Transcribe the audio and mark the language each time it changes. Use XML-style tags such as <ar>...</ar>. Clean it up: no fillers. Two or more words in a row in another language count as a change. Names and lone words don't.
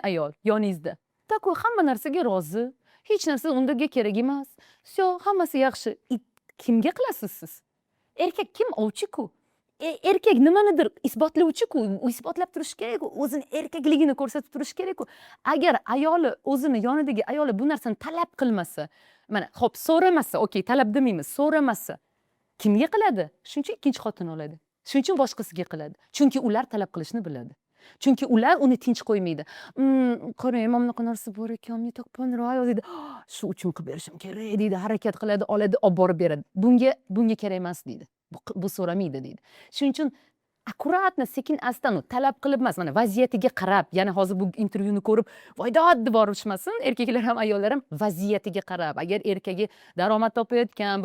<uz>ayol yoningizda такой hamma narsaga rozi hech narsa undaga kerak emas все hammasi yaxshi kimga qilasiz siz erkak kim ovchi-ku erkak nimanidir isbotlovchi-ku isbotlab turishi kerak o'zini erkakligini ko'rsatib turishi kerak agar ayoli o'zini yonidagi ayoli bu narsani talab qilmasa mana ho'p so'ramasa okey talab demaymiz so'ramasa kimga qiladi shuning uchun ikkinchi xotin oladi shuning uchun boshqasiga qiladi chunki ular talab qilishni biladi chunki ular uni tinch qo'ymaydi qarang mana bunaqa narsa bor ekan</uz> <ru>мне так понравилось</ru> <uz>deydi shu uchun qilib berishim kerak deydi harakat qiladi oladi olib borib beradi bunga kerak emas deydi bu so'ramaydi deydi shuning uchun akkuratno sekin astan talab qilib emas mana vaziyatiga qarab ya'ni hozir bu intervyuni ko'rib voydod deb borishmasin erkaklar ham ayollar ham vaziyatiga qarab agar erkagi daromad topayotgan 1</uz>